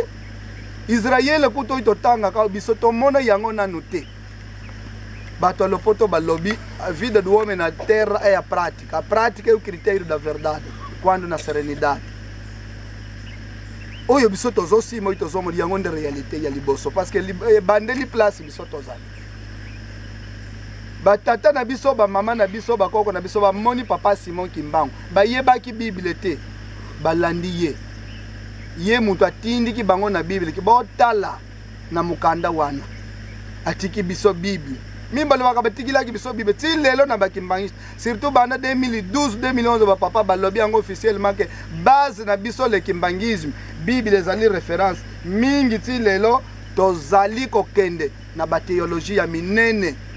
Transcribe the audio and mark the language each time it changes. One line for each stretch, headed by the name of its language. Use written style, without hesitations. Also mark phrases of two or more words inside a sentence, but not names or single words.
Lingala: Israël kuto itotanga ka biso tomona yango nanu te. Bato lopoto balobi
Portuguese: vida do homem na terra é a prática. A prática é o critério da verdade, quando na serenidade.
Lingala: Oyo biso tozosi moi tozomo yango
French: de réalité
Lingala: ya liboso
French: parce que
Lingala: bandeli place biso tozali. Batata na biso ba mama na biso ba koko na biso ba moni papa Simon Kimbangu ba yebaki Bible te balandi ye ye mutu atindi ki bango na Bible ki botala na mukanda wana atiki biso Bible mimba lwa ka batikila ki biso Bible ti lelo na bakimbangi surtout bana 2012 2011 ba papa balobi yango officiellement que base na biso
French: le kimbangisme
Lingala: Bible ezali référence mingi ti lelo tozali kokende na ba théologie ya minene.